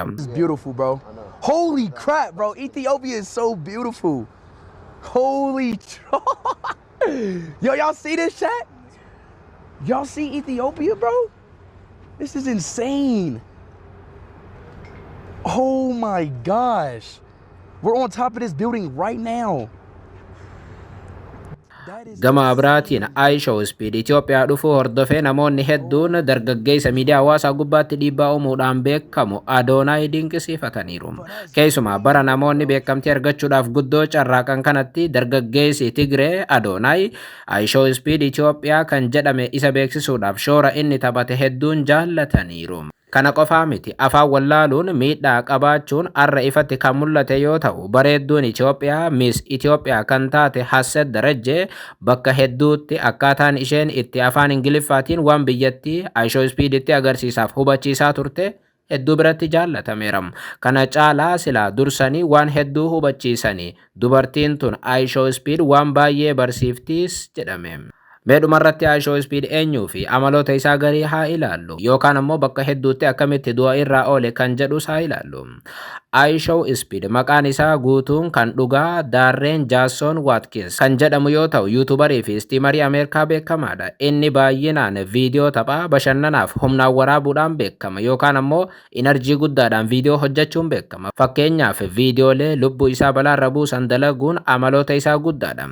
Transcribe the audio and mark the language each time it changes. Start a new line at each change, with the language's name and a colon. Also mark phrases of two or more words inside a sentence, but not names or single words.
English: Beautiful, bro. Holy crap, bro. Ethiopia is so beautiful. Holy Yo, y'all see this chat? Y'all see Ethiopia, bro? This is insane. Oh my gosh. We're on top of this building right now.
Oromo: Gama biraatiin I show speed Itoophiyaa dhufuu hordofee namoonni hedduun dargaggeessa miidiyaa hawaasaa gubbaatti dhiibbaa uumuudhaan beekamu Adoonaay dinqisiifataniiru. Keessumaa bara namoonni beekamtii argachuudhaaf guddoo carraaqan kanatti dargaggeessi Tigree Adoonaay I show speed Itoophiyaa kan jedhame isa beeksisuudhaaf shoora inni taphate hedduun jaallataniiru. Kana qofaa miti afaan wallaaluun miidhaa qabaachuun arra ifatti kan mul'ate yoo ta'u bareedduun Itoophiyaa Miss Itoophiyaa kan taate Hasset Darajjee bakka hedduutti akkaataan isheen itti afaan Ingiliffaatiin waan biyyattii I show speed itti agarsiisaaf hubachiisaa turte hedduu biratti jaallatameera. Kana caalaa silaa dursanii waan hedduu hubachiisanii dubartiin tun I show speed waan baay'ee barsiiftiis jedhame. Meedhumarratti I show speed eenyuu fi amaloota isaa garii haa ilaallu yookaan ammoo bakka hedduutti akkamitti du'a irraa oole kan jedhus haa ilaallu. I show speed maqaan isaa guutuun kan dhugaa Darren Jason Watkins kan jedhamu yoo ta'u yuutubarii fi istiimarii Ameerikaa beekamaadha. Inni baay'inaan viidiyoo taphaa bashannanaaf humnaan waraabuudhaan beekama yookaan ammoo inerjii guddaadhaan viidiyoo hojjechuun beekama. Fakkeenyaaf viidiyoolee lubbuu isaa balaarra buusan dalaguun amaloota isaa guddaadha.